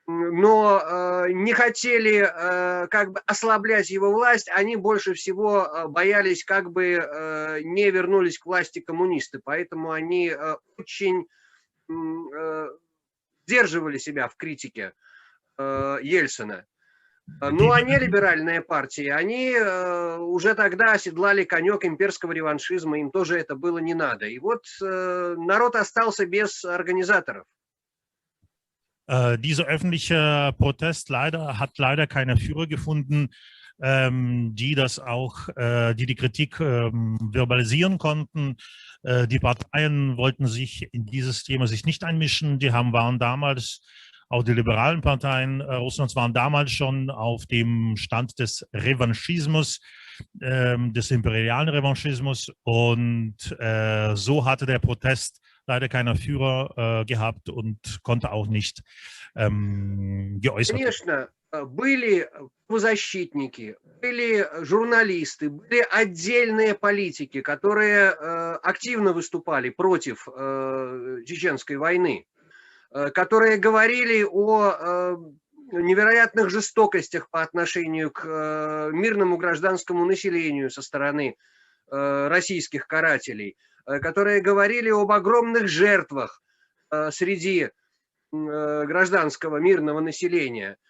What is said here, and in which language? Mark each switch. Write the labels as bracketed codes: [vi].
[ru] но не хотели как бы ослаблять его власть, они больше всего боялись, как бы не вернулись к власти коммунисты, поэтому они очень сдерживали себя в критике Ельцина. Но они, либеральная партия, они уже тогда оседлали конек имперского реваншизма, им тоже это было не надо. И вот народ остался без организаторов. [de] Dieser öffentliche Protest hat leider keine Führer gefunden, die das auch, die Kritik verbalisieren konnten. Die Parteien wollten sich in dieses Thema nicht einmischen. Waren damals, auch die liberalen Parteien Russlands waren damals schon auf dem Stand des Revanchismus, des imperialen Revanchismus, und so hatte der Protest leider keiner Führer gehabt und konnte auch nicht geäußert werden. [ru] Конечно, были правозащитники, были журналисты, были отдельные политики, которые активно выступали против чеченской войны, которые говорили о невероятных жестокостях по отношению к мирному гражданскому населению со стороны российских карателей, которые говорили об огромных жертвах среди гражданского мирного населения.